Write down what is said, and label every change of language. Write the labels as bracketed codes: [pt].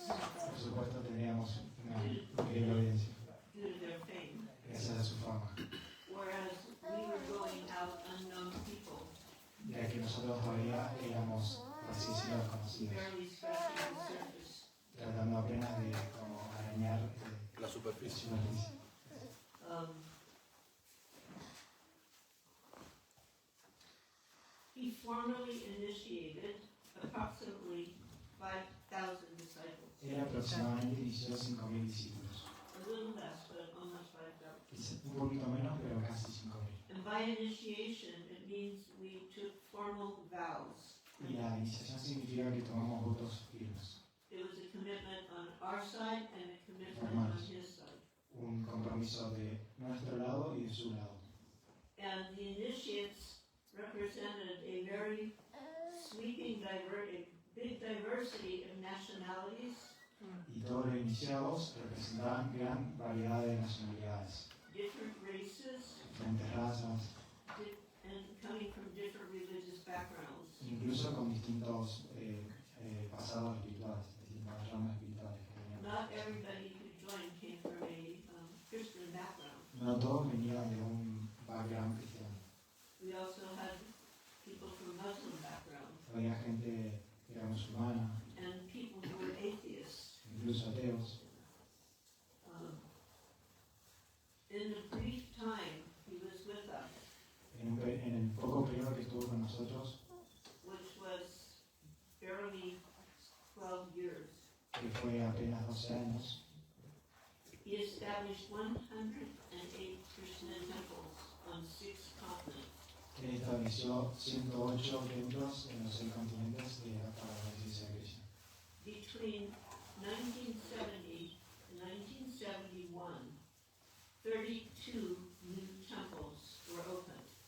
[es] por supuesto tendríamos una increíble audiencia, [en] due to their fame. [es] gracias a su fama. [en] Whereas we were going out unknown people, [es] Ya que nosotros todavía éramos, por así decirlo, desconocidos, [en] barely scratching the surface. [es] tratando apenas de como arañar La la superficie. superficie. [en] He formally initiated approximately 5,000 disciples. [es] Él aproximadamente inició 5.000 discípulos. [en] A little less, but almost 5,000. [es] Quizá un poquito menos, pero casi 5.000. [en] And by initiation, it means we took formal vows. [es] Y la iniciación significa que tomamos votos firmes, [en] It was a commitment on our side and a commitment on his side. [es] un compromiso de nuestro lado y de su lado. [en] And the initiates represented a very sweeping, big diversity of nationalities, [es] Y todos los iniciados representaban gran variedad de nacionalidades, [en] different races, [es] diferentes razas, [en] and coming from different religious backgrounds. [es] incluso con distintos pasados espirituales, distintas ramas espirituales. [en] Not everybody who joined came from a Christian background. [es] No todos venían de un background cristiano. [en] We also had people from Muslim background [es] Había gente que era musulmana, [en] and people who were atheists. [es] incluso ateos. [en] In the brief time he was with us, [es] En el poco periodo que estuvo con nosotros, [en] which was barely 12 years, [es] que fue apenas 12 años, [en] he established 108 Krishna temples on 6 continents. [es] él estableció 108 templos en los 6 continentes para la iglesia de Krishna. [en] Between 1970 and 1971, 32 new temples were opened.